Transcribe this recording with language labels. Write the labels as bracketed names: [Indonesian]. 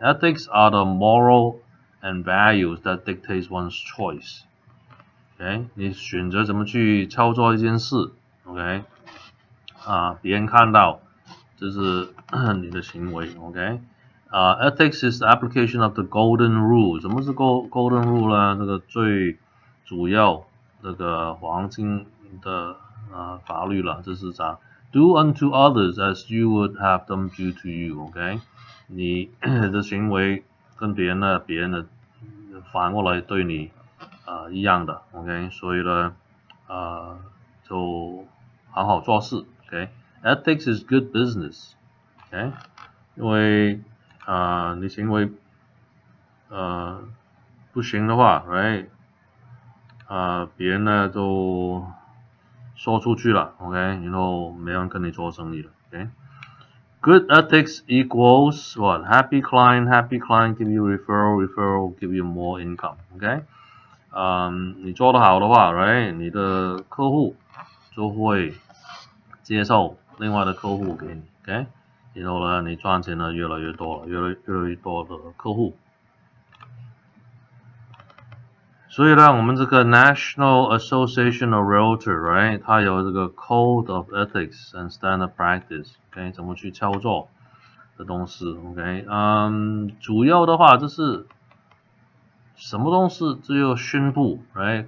[English] Ethics are the moral and values that dictate one's choice， OK？ [Chinese] 你选择怎么去操作一件事 ，OK？别人看到这是你的行为 ，OK？ [English] Ethics is the application of the golden rule， [Chinese] 什么是 golden rule 呢？这个最主要这个黄金的法律了，这是啥 [English] ？Do unto others as you would have them do to you，OK？ [Chinese] 你的行为跟别人的反过来对你一样的 ，OK？所以呢就好好做事 ，OK？ [English] Ethics is good business， [Chinese] OK？因为你行为不行的话 ，right？别人呢都说出去了 ，OK？然后没人跟你做生意了 ，OK？ [English] Good ethics equals what? Happy client give you referral give you more income. OK？ [Chinese] 你做得好的话 ，right？ 你的客户就会接受另外的客户给你 ，OK？然后呢，你赚钱呢越来越多了，越来越多的客户。所以呢，我们这个 National Association of Realtor，right？它有这个 Code of Ethics and Standard Practice，OK？怎么去操作的东西 ，OK？ 主要的话就是什么东西只有宣布 ，right？